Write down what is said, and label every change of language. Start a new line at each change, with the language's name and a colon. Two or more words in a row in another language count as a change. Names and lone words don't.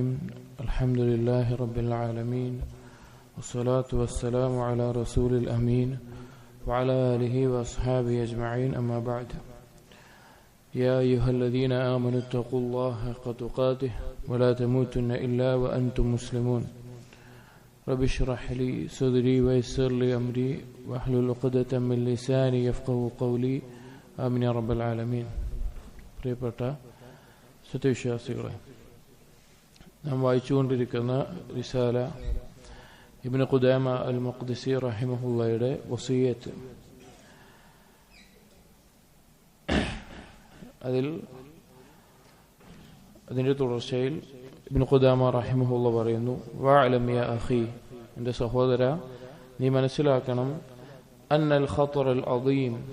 Arabic: الحمد لله رب العالمين، والصلاة والسلام على رسول الأمين وعلى آله وأصحابه أجمعين، أما بعد. يا أيها الذين آمنوا اتقوا الله حق تقاته ولا تموتن إلا وأنتم مسلمون. رب اشرح لي صدري ويسر لي أمري واحلل عقدة من لساني يفقهوا قولي. آمين يا رب العالمين.
Malayalam: പ്രിയപ്പെട്ട സത്യവിശ്വാസികളെ, നാം വായിച്ചുകൊണ്ടിരിക്കുന്ന റിസാല ഇബ്നു ഖുദാമ അൽ മഖ്ദിസി റഹിമഹുള്ളയുടെ വസിയ്യത്ത്. അതിൻ്റെ തുടർച്ചയിൽ ഇബ്നു ഖുദാമ റഹിമഹുള്ള പറയുന്നു,
Arabic: واعلم يا أخي,
Malayalam: എൻ്റെ സഹോദര, നീ മനസ്സിലാക്കണം,
Arabic: أن الخطر العظيم